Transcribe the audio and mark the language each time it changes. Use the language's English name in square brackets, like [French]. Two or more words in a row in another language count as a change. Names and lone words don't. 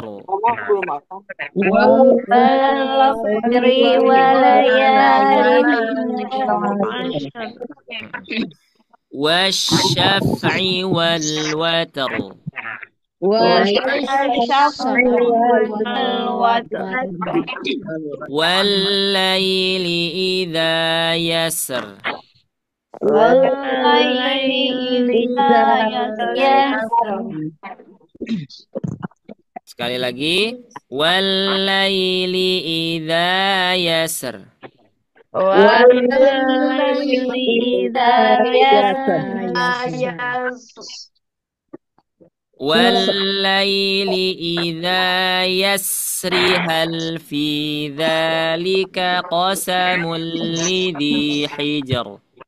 [Arabic] والفجر وليال عشر. والشفع والوتر. والليل إذا يسر. [Indonesian] Sekali lagi. [Arabic] والليل إذا يسر. والليل إذا يسري هل في ذلك قسم لذي حجر.